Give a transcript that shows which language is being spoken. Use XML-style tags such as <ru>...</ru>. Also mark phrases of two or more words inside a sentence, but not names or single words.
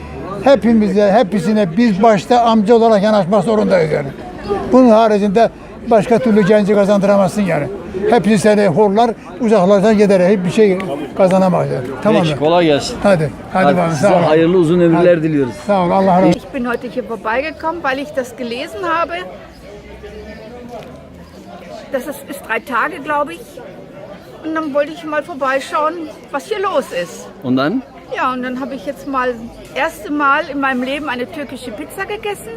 <tr>Hepsine biz başta amca olarak yanaşmak zorundayız yani. Bunun haricinde başka türlü genci kazandıramazsın yani. Hepsi seni horlar, uzaklardan gider, hiçbir şey kazanamaz yani. Tamam Peki, mı? kolay gelsin. Hadi bakalım. Size Sağ ol. hayırlı uzun ömürler diliyoruz. Sağ ol, Allah razı olsun.</tr> <de>Ich bin heute hier vorbeigekommen, weil ich das gelesen habe. Das ist 3 Tage, glaube ich. Und dann wollte ich mal vorbeischauen, was hier los ist. Und dann? Ja, und dann habe ich jetzt mal erste Mal in meinem Leben eine türkische Pizza gegessen.</de>